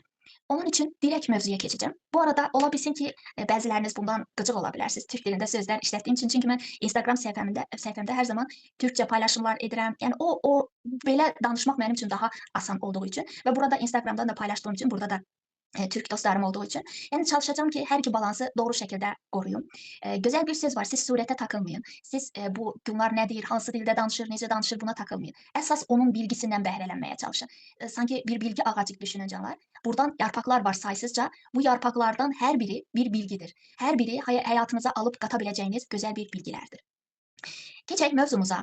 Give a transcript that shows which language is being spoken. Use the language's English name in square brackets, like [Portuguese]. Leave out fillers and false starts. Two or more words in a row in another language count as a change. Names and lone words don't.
[Azerbaijani] Onun için direkt mövzuya keçəcəm. Bu arada ola bilsin ki, bəziləriniz bundan qıcıq ola bilərsiniz. Türk dilində sözlər işlətdiyim üçün. Çünki mən Instagram səhifəmdə hər zaman türkçə paylaşımlar edirəm. Yəni o belə danışmaq mənim üçün daha asan olduğu üçün və burada Instagramdan da paylaşdığım üçün burada da Türk dostlarım olduğu için. [Turkish] Yani çalışacağım ki her iki balansı doğru şekilde koruyun. Güzel bir söz var. Siz surete takılmayın. Siz bunlar nedir, [Azerbaijani] hansı dilde danışır, necə danışır buna takılmayın. Əsas onun bilgisindən bəhrələnməyə çalışın. Sanki bir bilgi ağacı düşünün canlar. Buradan yarpaqlar var saysızca. Bu yarpaqlardan hər biri bir bilgidir. Hər biri həyatınıza alıb qata biləcəyiniz gözəl bir bilgilərdir. Keçək mövzumuza.